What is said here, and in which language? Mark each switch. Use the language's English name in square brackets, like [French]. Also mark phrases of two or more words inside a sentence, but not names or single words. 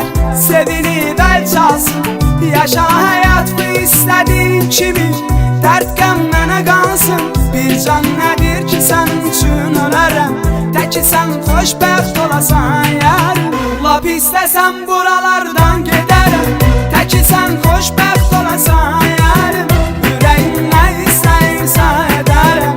[Turkish] Sevinip el çalsın, yaşa hayat bu istediğin kimi. [Azerbaijani] Dert qəmlənə qalsın, bir can nədir ki sənin üçün ölərəm. Təki sən xoşbəxt olasan yarim. Lap istəsəm buralardan gedərəm. Təki sən xoşbəxt olasan yarim. Yüreğim nə istəyirsə edərəm.